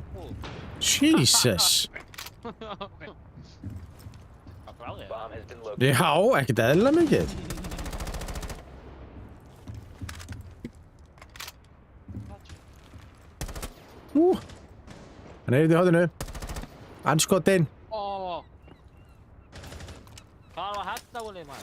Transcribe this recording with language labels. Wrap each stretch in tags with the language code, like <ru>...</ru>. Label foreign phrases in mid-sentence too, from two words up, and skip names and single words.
<is>Jesus. Hvað bráði það?</is> <en>Bomb has been located.</en> <is>Já, ekkert eðlilega mikið. Hann er í hóðinu. Anskotinn. Hvað var hægt að volið maður?</is>